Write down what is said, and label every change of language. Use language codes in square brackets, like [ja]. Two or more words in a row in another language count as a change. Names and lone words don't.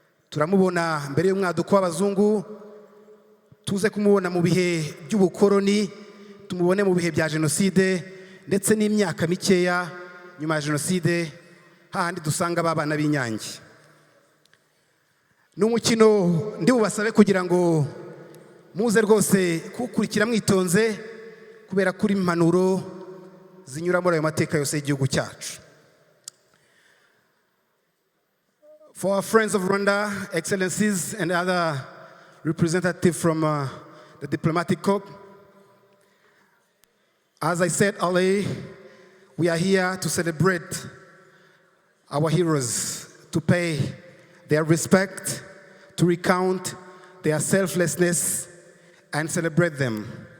[rw] Turamubona mbere y'umwaduko w'abazungu, tuze kumubona mu bihe by'ubukoroni, tumubone mu bihe bya Jenoside, ndetse n'imyaka mikeya nyuma ya Jenoside, hahandi dusanga ba bana b'inyange. Ni umukino ndi bubasabe kugira ngo muze rwose kuwukurikira mwitonze, kubera ko uri impanuro zinyura muri ayo mateka yose y'igihugu cyacu. [en] For our friends of Rwanda, excellencies, and other representatives from, uh, the diplomatic corps, as I said earlier, we are here to celebrate our heroes, to pay their respect, to recount their selflessness, and celebrate them.